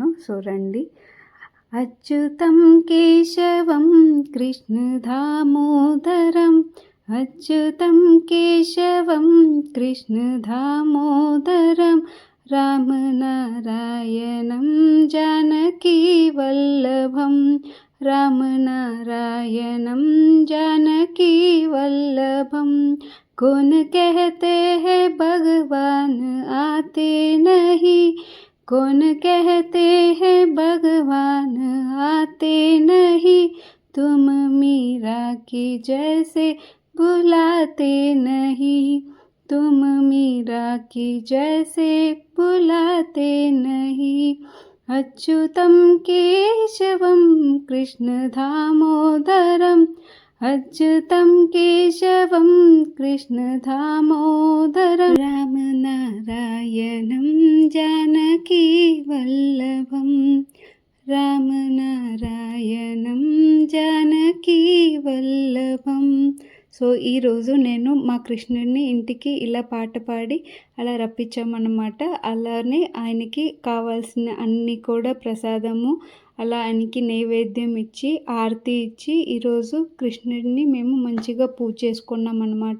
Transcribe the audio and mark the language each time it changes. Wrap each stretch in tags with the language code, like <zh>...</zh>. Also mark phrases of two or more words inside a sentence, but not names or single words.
<sa>రండి. అచ్యుతం కేశవం కృష్ణ దామోదరం, అచ్యుతం కేశవం కృష్ణ దామోదరం, రామనారాయణం జానకీ వల్లభం, रामनारायणं जानकी वल्लभम।</sa> <hi>कौन कहते हैं भगवान आते नहीं, कौन कहते हैं भगवान आते नहीं, तुम मीरा की जैसे बुलाते नहीं, तुम मीरा की जैसे बुलाते नहीं।</hi> <sa>अच्युतं केशवं कृष्ण दामोदरम्, अच्युतं केशवं कृष्ण दामोदरं, रामनारायणं जानकी वल्लभं, रामनारायणं जानकी वल्लभं।</sa> <te>ఈరోజు నేను మా కృష్ణుడిని ఇంటికి ఇలా పాట పాడి అలా రప్పించామన్నమాట. అలానే ఆయనకి కావాల్సిన అన్నీ కూడా ప్రసాదము, అలా ఆయనకి నైవేద్యం ఇచ్చి ఆరతి ఇచ్చి ఈరోజు కృష్ణుడిని మేము మంచిగా పూజ చేసుకున్నాం అన్నమాట.</te>